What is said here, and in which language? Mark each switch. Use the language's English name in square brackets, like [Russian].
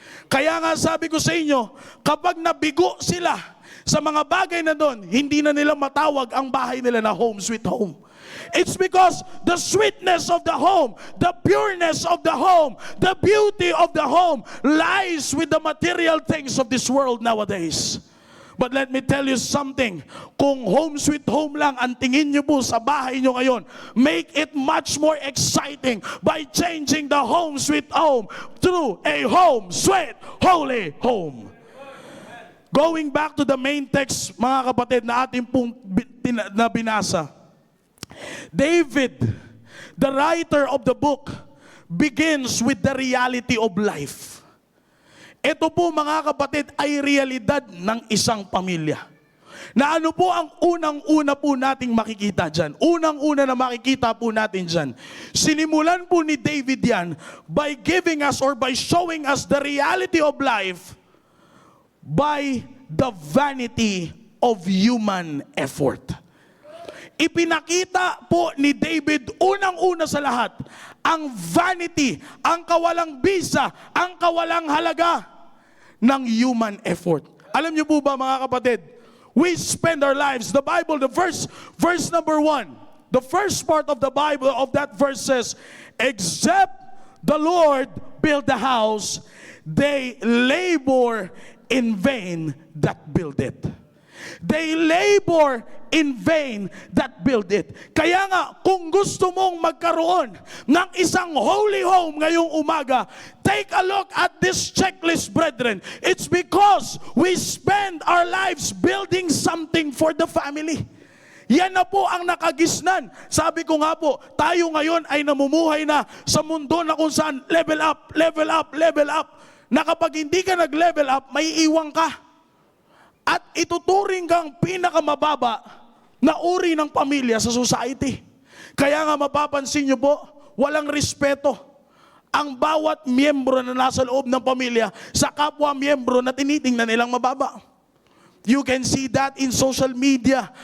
[Filipino] Kaya nga sabi ko sa inyo, kapag nabigo sila sa mga bagay na doon, hindi na nila matawag ang bahay nila na home sweet home. [English] It's because the sweetness of the home, the pureness of the home, the beauty of the home lies with the material things of this world nowadays. But let me tell you something, [Filipino] kung home sweet home lang ang tingin nyo po sa bahay nyo ngayon, [English] make it much more exciting by changing the home sweet home to a home sweet holy home. Going back to the main text, [Filipino] mga kapatid, na ating pong binasa. [English] David, the writer of the book, begins with the reality of life. [Filipino] Ito po mga kapatid ay realidad ng isang pamilya. Na ano po ang unang-una po nating makikita dyan? Unang-una na makikita po natin dyan. Sinimulan po ni David yan [English] by giving us or by showing us the reality of life by the vanity of human effort. [Filipino] Ipinakita po ni David unang-una sa lahat ang vanity, ang kawalang bisa, ang kawalang halaga ng human effort. Alam niyo po ba mga kapatid, [English] we spend our lives, the Bible, the verse number 1, the first part of the Bible of that verse says, except the Lord build the house, they labor in vain that build it. They labor in vain that build it. [Filipino] Kaya nga, kung gusto mong magkaroon ng isang holy home ngayong umaga, [English] take a look at this checklist, brethren. It's because we spend our lives building something for the family. [Filipino] Yan na po ang nakagisnan. Sabi ko nga po, tayo ngayon ay namumuhay na sa mundo na kung saan level up, level up, level up. Na kapag hindi ka nag-level up, may iwang ka. At ituturing kang pinakamababa na uri ng pamilya sa society. Kaya nga mapapansin nyo po, walang respeto ang bawat miyembro na nasa loob ng pamilya sa kapwa miyembro na tinitingnan nilang mababa. [English] You can see that in social media.